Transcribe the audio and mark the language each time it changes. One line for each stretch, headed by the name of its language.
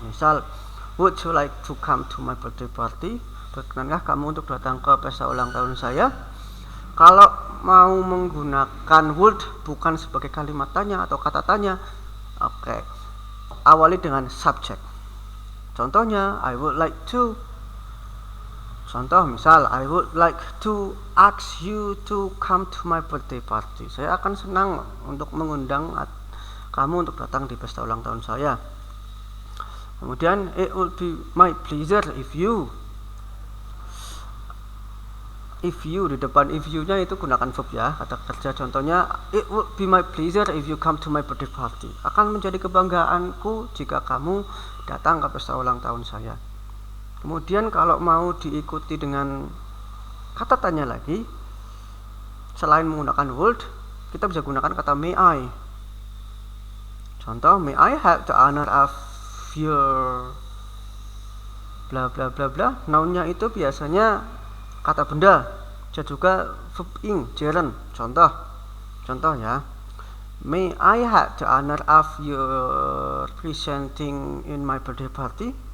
English: Misal, would you like to come to my birthday party?
Indonesian: Berkenankah kamu untuk datang ke pesta ulang tahun saya? Kalau mau menggunakan would bukan sebagai kalimat tanya atau kata tanya, oke, awali dengan subject.
English: Contohnya, I would like to. Contoh misal, I would like to ask you to come to my birthday party.
Indonesian: Saya akan senang untuk mengundang kamu untuk datang di pesta ulang tahun saya. Kemudian,
English: it would be my pleasure if you
Indonesian: di depan if you-nya itu gunakan verb ya, kata kerja.
English: Contohnya, it would be my pleasure if you come to my birthday party.
Indonesian: Akan menjadi kebanggaanku jika kamu datang ke pesta ulang tahun saya. Kemudian kalau mau diikuti dengan kata tanya lagi, selain menggunakan would, kita bisa gunakan kata may I.
English: Contoh, may I have the honor of your bla bla bla bla.
Indonesian: Noun-nya itu biasanya kata benda, bisa juga verb ing, gerund.
English: Contoh ya, may I have the honor of your presenting in my birthday party.